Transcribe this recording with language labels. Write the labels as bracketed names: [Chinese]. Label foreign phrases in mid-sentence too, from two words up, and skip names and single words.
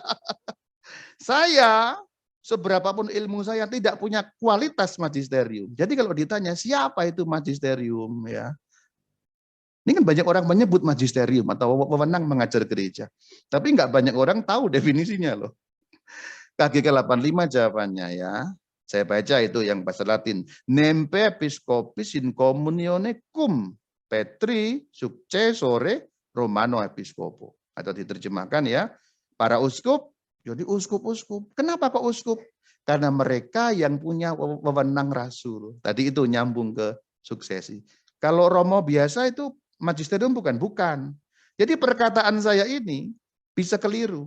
[Indonesian] Saya, seberapapun ilmu saya tidak punya kualitas magisterium. Jadi kalau ditanya siapa itu magisterium ya, ini kan banyak orang menyebut magisterium atau wewenang mengajar gereja. Tapi nggak banyak orang tahu definisinya loh. KGK 85 jawabannya ya. Saya baca itu yang bahasa Latin. [Latin] Nempe episcopis in communione cum Petri successore Romano episcopo. [Indonesian] Atau diterjemahkan ya, para uskup, jadi uskup-uskup. Kenapa kok uskup? Karena mereka yang punya wewenang rasul. Tadi itu nyambung ke suksesi. Kalau Romo biasa itu magisterium bukan. Jadi perkataan saya ini bisa keliru.